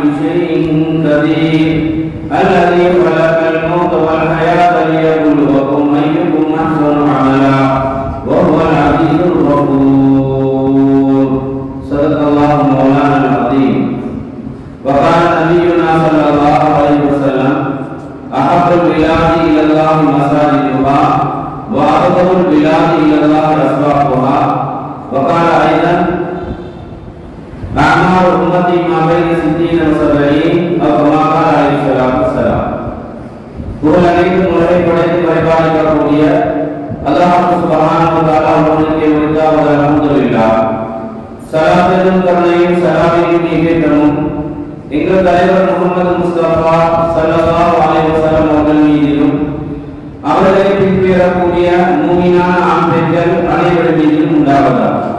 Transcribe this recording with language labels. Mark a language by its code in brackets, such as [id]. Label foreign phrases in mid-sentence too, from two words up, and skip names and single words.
[ar] شيء قدير الذي خلق الموت والحياة ليبلوكم أيكم أحسن عملا وهو العزيز الغفور صدق الله مولانا العظيم وقال نبينا صلى الله عليه وسلم أحب البلاد إلى الله مساجدها وأبغض البلاد إلى الله أسواقها وقال أيضا أعمار أمتي ما بين 60 و 70 أو كما قال عليه الصلاة والسلام [ta] புகழனைத்து முறை படைத்து பரிபாலிக்கக்கூடிய அல்லாஹ் [ar] سبحانه وتعالى [ta] அவர்களுக்கு உரித்தாவதாக அல்ஹம்துலில்லாஹ் ஸலாத்தும் கருணையும் ஸலாத்தையும் நீக்கேற்றமும் எங்கள் தலைவர் முஹம்மது முஸ்தபா [ar] صلى الله عليه وسلم [ta] அவர்கள் மீதிலும் அவர்களை பின்பற்றக்கூடிய மூமினான ஆண் பெண்கள் அனைவரின் மீதும் உண்டாவதாக.